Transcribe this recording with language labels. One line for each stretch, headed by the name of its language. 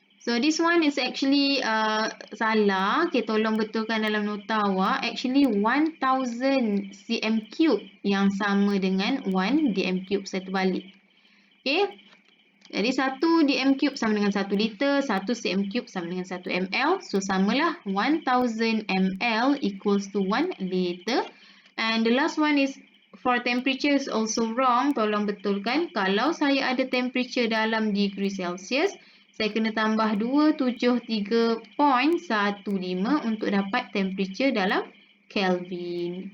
English: So this one is actually salah.
Malay: Okay, tolong betulkan dalam nota awak. Actually 1000 cm3 yang sama dengan 1 dm cube. Saya terbalik. Okay. Jadi 1 dm cube sama dengan 1 liter, 1 cm cube sama dengan 1 ml. So samalah 1000 ml equals to 1 liter.
English: And the last one is for temperature is also wrong.
Malay: Tolong betulkan. Kalau saya ada temperature dalam degree Celsius, saya kena tambah 273.15 untuk dapat temperature dalam Kelvin.